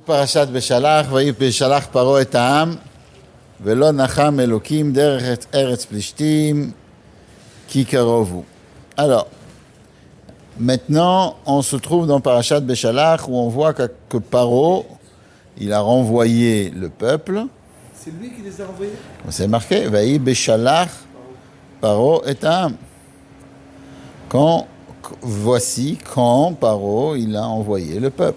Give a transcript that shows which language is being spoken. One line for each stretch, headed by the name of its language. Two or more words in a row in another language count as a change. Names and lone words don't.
Hebrew: פרשת בשלח, ויהי בשלח פרעה את העם, ולא נחם אלוקים דרך ארץ פלישתים, כי קרוב הוא.
French: Alors, maintenant, on se trouve dans Parashat Beshalach, où on voit que Paro, il a renvoyé le peuple. C'est lui qui les a envoyés? C'est marqué,
Hebrew: ויהי בשלח פרעה את העם.
French: Voici quand Paro, il a envoyé le peuple.